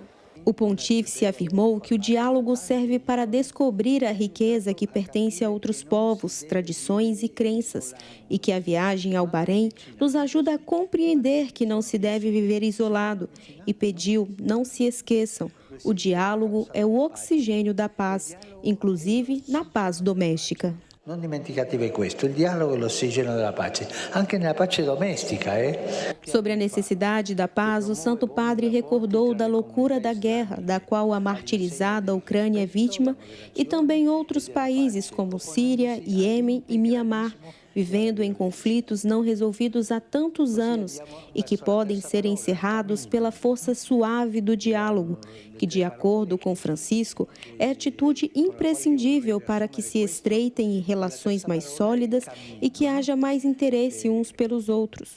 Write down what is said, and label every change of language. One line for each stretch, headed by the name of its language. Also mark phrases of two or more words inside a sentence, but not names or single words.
Portuguese: O pontífice afirmou que o diálogo serve para descobrir a riqueza que pertence a outros povos, tradições e crenças, e que a viagem ao Bahrein nos ajuda a compreender que não se deve viver isolado, e pediu: não se esqueçam, o diálogo é o oxigênio da paz, inclusive na paz doméstica.
Italian: Non dimenticatevi questo, il dialogo è l'ossigeno della pace, anche nella pace domestica.
Portuguese: Sobre a necessidade da paz, o Santo Padre recordou da loucura da guerra, da qual a martirizada Ucrânia é vítima, e também outros países como Síria, Iêmen e Mianmar, vivendo em conflitos não resolvidos há tantos anos e que podem ser encerrados pela força suave do diálogo, que, de acordo com Francisco, é atitude imprescindível para que se estreitem relações mais sólidas e que haja mais interesse uns pelos outros.